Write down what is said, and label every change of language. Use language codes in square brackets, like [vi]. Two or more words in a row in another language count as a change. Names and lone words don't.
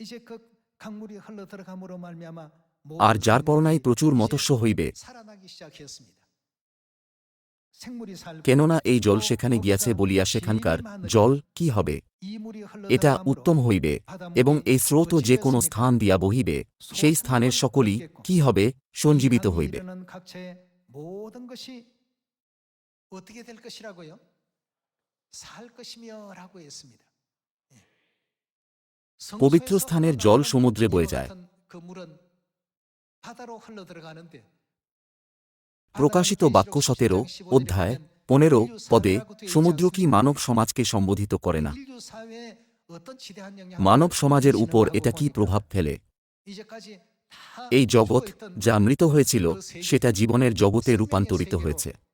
[bn] আর যার পরনাই প্রচুর মৎস্য হইবে, কেননা এই জল সেখানে গিয়াছে বলিয়া সেখানকার জল কি হবে? এটা উত্তম হইবে, এবং এই স্রোতও যে কোনো স্থান দিয়া বহিবে, সেই স্থানের সকলই কি হবে? সঞ্জীবিত হইবে। [ko] 어떻게 될 것이라고요? 살 것이며라고 했습니다. [bn] পবিত্র স্থানের জল সমুদ্রে বয়ে যায়। [ko] 그 물은 바다로 흘러 들어가는데 [bn] প্রকাশিত বাক্য ১৭ অধ্যায় ১৫ পদে সমুদ্র কি মানব সমাজকে সম্বোধিত করে না? মানব সমাজের উপর এটা কি প্রভাব ফেলে? এই জগৎ যা মৃত হয়েছিল সেটা জীবনের জগতে রূপান্তরিত হয়েছে।